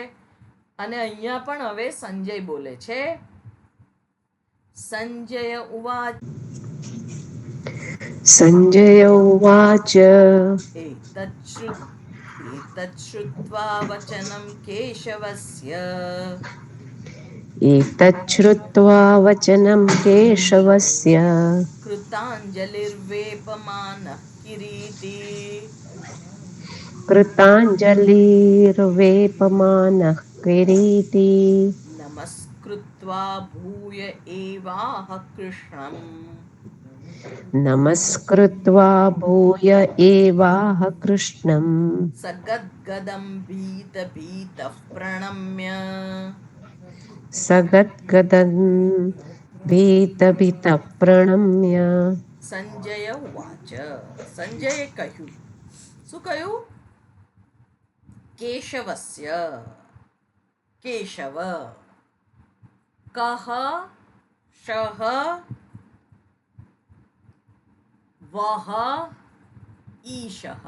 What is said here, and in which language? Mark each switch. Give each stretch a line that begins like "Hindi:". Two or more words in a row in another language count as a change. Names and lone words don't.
Gujarati: અને અહીંયા પણ હવે સંજય બોલે છે.
Sanskrit: સંજય ઉવાચ. સંજય ઉવાચ એતચ્છ્રુત્વા વચनं કેશવસ્ય एतच्छ्रुत्वा वचनं केशवस्य કૃતાંજલિર્વેપમાનઃ કિરીટી कृताञ्जलिर्वेपमानः किरीटी નમસ્કૃત્વા ભૂય એવાહ કૃષ્ણં नमस्कृत्वा भूय एवाह कृष्णम् સગદ્ગદં ભીતભીતઃ પ્રણમ્ય सगद्गदं भीतभीतः प्रणम्य સંજય ઉવાચ.
Gujarati: સંજયે કહ્યું. શું કહ્યું? કેશવસ્ય.
Sanskrit: કેશવ. કહ શહ વહ ઈશઃ.